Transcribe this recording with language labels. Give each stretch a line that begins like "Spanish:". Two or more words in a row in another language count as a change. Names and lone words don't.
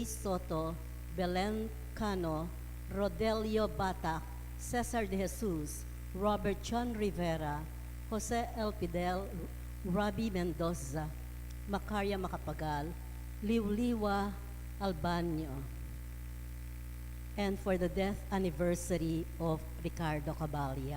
English: Soto, Belen Cano, Rodelio Batak, Cesar de Jesus, Robert John Rivera, Jose Elpidel, Rabi Mendoza, Macaria Macapagal, Liwliwa Albanyo, and for the death anniversary of Ricardo Cabalya.